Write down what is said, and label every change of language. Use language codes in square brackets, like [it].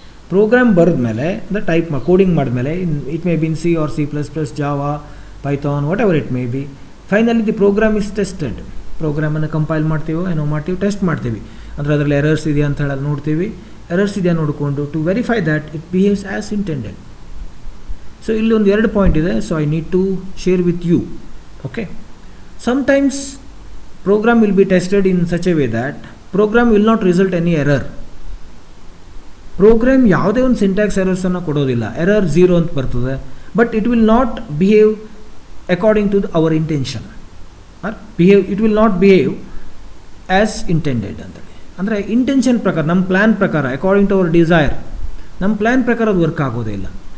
[kn] Program ಬರೆದ್ಮೇಲೆ ಅಂದರೆ type coding ಮಾಡಿದ್ಮೇಲೆ [en] It may be in C or C++, Java, Python, whatever it may be, finally the program is tested. [kn] ಪ್ರೋಗ್ರಾಮನ್ನು compile ಮಾಡ್ತೀವೋ ಏನೋ ಮಾಡ್ತೀವಿ, test ಮಾಡ್ತೀವಿ, ಅಂದರೆ ಅದರಲ್ಲಿ ಎರರ್ಸ್ ಇದೆಯಾ ಅಂತ ಹೇಳಿ ನೋಡ್ತೀವಿ. ಎರರ್ಸ್ ಇದೆಯಾ ನೋಡಿಕೊಂಡು [en] To verify that it behaves as intended. So [kn] ಇಲ್ಲಿ ಒಂದು 2 ಪಾಯಿಂಟ್ ಇದೆ. [en] So I need to share with you. Okay, sometimes program will be tested in such a way that program will not result any error. [kn] Program ಯಾವುದೇ ಒಂದು syntax ಎರರ್ಸನ್ನು ಕೊಡೋದಿಲ್ಲ, error 0 ಅಂತ ಬರ್ತದೆ, [en] but it will not behave according to our intention or it will not behave as intended [kn] ಅಂತೇಳಿ. ಅಂದರೆ intention ಪ್ರಕಾರ, ನಮ್ಮ plan ಪ್ರಕಾರ, [en] according to our desire, [kn] ನಮ್ಮ ಪ್ಲ್ಯಾನ್ ಪ್ರಕಾರ ಅದು ವರ್ಕ್ ಆಗೋದೇ ಇಲ್ಲ.